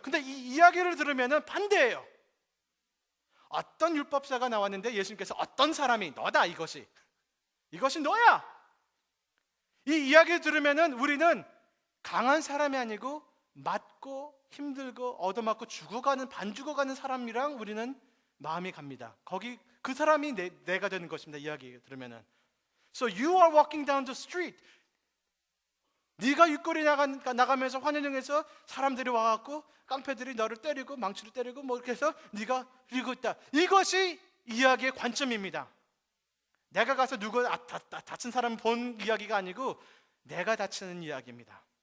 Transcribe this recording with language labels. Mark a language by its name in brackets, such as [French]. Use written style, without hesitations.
[Korean] 근데 이 이야기를 들으면 반대예요. 어떤 율법사가 나왔는데 예수님께서 어떤 사람이 너다 이것이 너야. 이 이야기를 들으면 우리는 강한 사람이 아니고 맞고 힘들고 얻어맞고 죽어가는 반 죽어가는 사람이랑 우리는 마음이 갑니다. 거기 그 사람이 내가 되는 것입니다. 이야기 들으면은. [English] So you are walking down the street. [Korean] 네가 길거리 나가면서 환영에서 사람들이 와갖고 깡패들이 너를 때리고 망치로 때리고 뭐 이렇게 해서 네가 이러고 있다. 이것이 이야기의 관점입니다. 내가 가서 누구 다친 사람 본 이야기가 아니고 내가 다치는 이야기입니다.